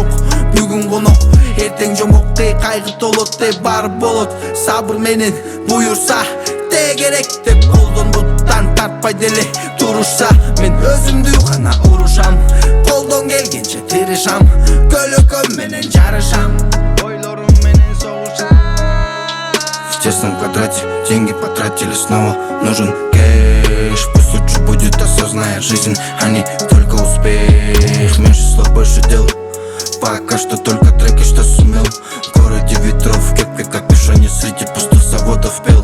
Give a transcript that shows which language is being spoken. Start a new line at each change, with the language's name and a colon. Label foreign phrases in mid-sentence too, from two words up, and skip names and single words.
Kyrgyz: Бүгүн конок, эртең жомок, кайгы толот, бар болот. Сабыр менен буюрса керек деп колдон буттан тартпай деле турушса. Мен өзүмдү гана урушам, колдон келгенче тырышам. Көлөкөм менен жарышам, ойлорум менен согушам.
Russian: В тесном квадрате деньги потратили снова. Нужен кэш, пусть лучше будет осознанная жизнь, а не только успех. Меньше слов, больше дел. Пока что только треки, что сумел. В городе ветров, в кепке капюшоне, среди пустых заводов пел.